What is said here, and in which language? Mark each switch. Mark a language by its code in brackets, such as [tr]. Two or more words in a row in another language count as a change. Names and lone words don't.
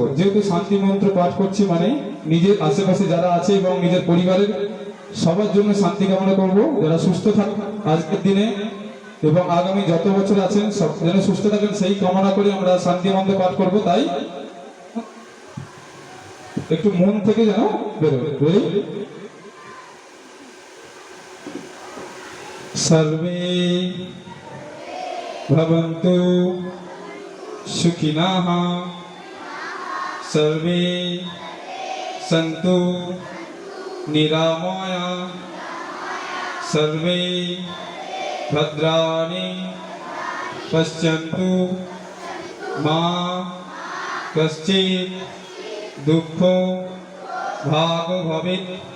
[bn] যেহেতু শান্তি মন্ত্র পাঠ করছি মানে নিজের আশেপাশে যারা আছে এবং নিজের পরিবারের সবার জন্য শান্তি কামনা করবো, যারা সুস্থ থাকে। আজকের দিনে এবং আগামী যত বছর আছেন সব যেন সুস্থ থাকেন সেই কামনা করে আমরা শান্তি মন্ত্র পাঠ করব। তাই একটু মন থেকে যেন বেরোবে। Ready? [sa] सर्वे भवन्तु सुखिनः सर्वे सन्तु निरामया सर्वे भद्राणि पश्यन्तु मा कश्चित् दुःखो भाग् भवेत्।